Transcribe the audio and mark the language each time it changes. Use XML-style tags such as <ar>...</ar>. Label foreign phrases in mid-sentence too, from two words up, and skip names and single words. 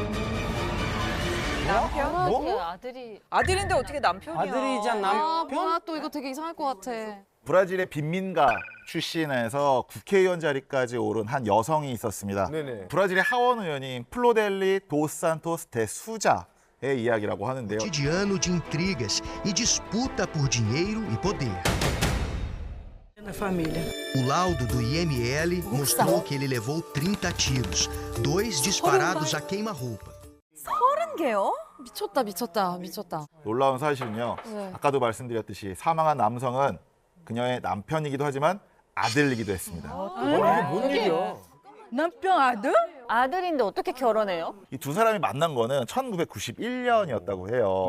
<ko>남편? 아들이. 아들인데 어떻게 남편이야? 아들이자 아, 남편? 뭐야 또 이거 되게 이상할 것 같아. 브라질의 빈민가 출신에서 국회의원 자리까지 오른 한 여성이 있었습니다. 네네. 브라질의 하원 의원인 플로델리 도스산토스 데 수자의 이야기라고 하는데요.</ko> <pt>Cotidiano de intrigas e disputa por dinheiro e poder. O laudo do IML mostrou que ele levou 30 tiros, 2 disparados a queima-roupa.</pt> <ko>30개요? 미쳤다, 미쳤다, 미쳤다. 놀라운 사실은요. 네. 아까도 말씀드렸듯이 사망한 남성은 그녀의 남편이기도 하지만 아들이기도 했습니다. 이게 뭔 일이야? 남편 아들? 아들인데 어떻게 결혼해요? 이 두 사람이 만난 거는 1991년이었다고 해요.</ko>